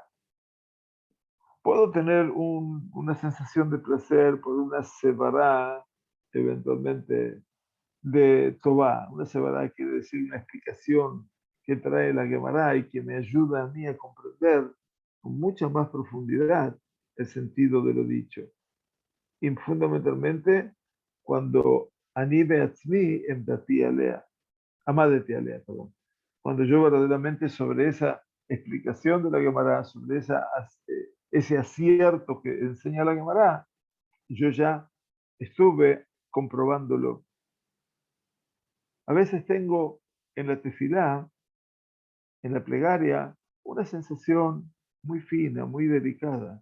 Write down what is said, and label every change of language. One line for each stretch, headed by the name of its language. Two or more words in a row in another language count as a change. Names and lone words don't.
Spanish: Puedo tener una sensación de placer por una sevará, eventualmente, de Tobá. Una sevará quiere decir una explicación que trae la Gemara y que me ayuda a mí a comprender con mucha más profundidad el sentido de lo dicho. Y fundamentalmente cuando
Hebrew: אני בעצמי עמדתי עליה, עמדתי עליה,
Spanish: perdón. Cuando yo verdaderamente sobre esa explicación de la Gemara, sobre ese acierto que enseña la Gemara, yo ya estuve comprobándolo. A veces tengo en la tefilá, en la plegaria, una sensación muy fina, muy delicada.